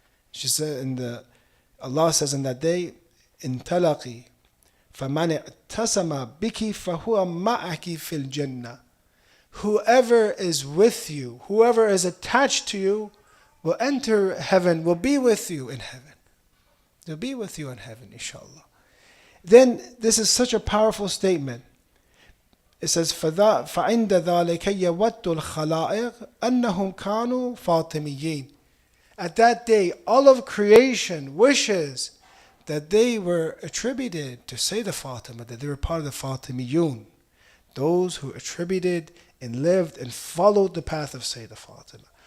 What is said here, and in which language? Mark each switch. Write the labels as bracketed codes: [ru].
[en] She said, Allah says in that day, in talaqi, [ar] فَمَنِ اعْتَسَمَ بِكِ فَهُوَ مَعَكِ فِي الْجَنَّةِ. [en] Whoever is with you, whoever is attached to you, will enter heaven, will be with you in heaven. They'll be with you in heaven, inshallah. Then this is such a powerful statement. It says, [ar] فَعِنْدَ ذَلِكَ يَوَدُّ الْخَلَائِقِ أَنَّهُمْ كَانُوا فَاطِمِيِّينَ. [en] At that day, all of creation wishes that they were attributed to Sayyida Fatima, that they were part of the Fatimiyun, those who attributed and lived and followed the path of Sayyida Fatima.